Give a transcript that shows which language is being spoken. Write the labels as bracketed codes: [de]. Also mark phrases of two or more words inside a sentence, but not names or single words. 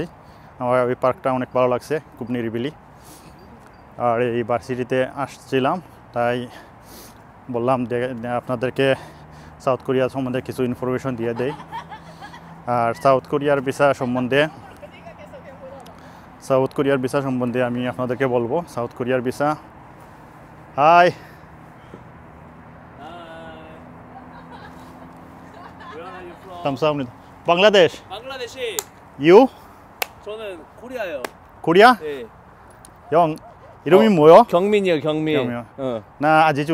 [bn] আমার ওই পার্কটা অনেক ভালো লাগছে, খুব নিরিবিলি। আর এই ভার্সিটিতে আসছিলাম, তাই বললাম আপনাদেরকে সাউথ কোরিয়া সম্বন্ধে কিছু ইনফরমেশন দিয়ে দেই। আর সাউথ কোরিয়ার ভিসা সম্বন্ধে আমি আপনাদেরকে বলবো। সাউথ কোরিয়ার ভিসা, হাই, [ko] 감사합니다. 방글라데시. 방글라데시. [en] You? [ko] 저는 코리아요. 코리아? 네. 형 이름이 뭐요? 경민이요, 경민. 경민이요. 어. 나 아지줄.